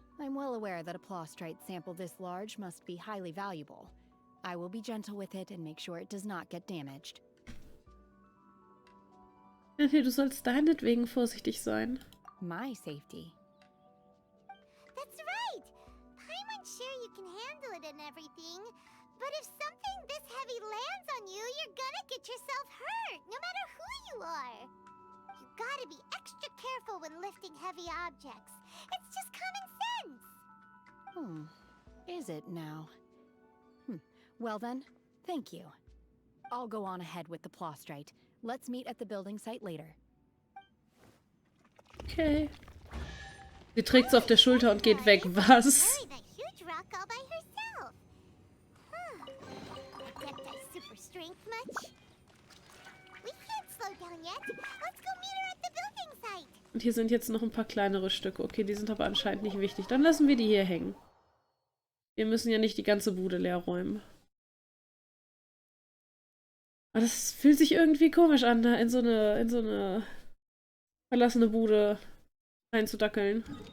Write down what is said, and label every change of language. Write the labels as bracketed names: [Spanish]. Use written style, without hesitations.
[English] I'm well aware that a Prostrate sample this large must be highly valuable. I will be gentle with it and make sure it does not get damaged. [German] Shenhe, du sollst deinetwegen vorsichtig sein. [English] My safety. That's right! Paimon's sure you can handle it and everything, but if something this heavy lands on you, you're gonna get yourself hurt, no matter who you are. You gotta be extra careful when lifting heavy objects. It's just common sense. Is it now? Well then, thank you. I'll go on ahead with the Prostrate. Let's meet at the building site later. Okay. [German] Sie trägt's auf der Schulter und geht weg. Was? [English] Carry that huge rock all by herself. Adepti super strength much? We can't slow down yet. Let's go meet her at the building site. [German] Und hier sind jetzt noch ein paar kleinere Stücke. Okay, die sind aber anscheinend nicht wichtig. Dann lassen wir die hier hängen. Wir müssen ja nicht die ganze Bude leer räumen. Aber das fühlt sich irgendwie komisch an, da in so eine verlassene Bude reinzudackeln.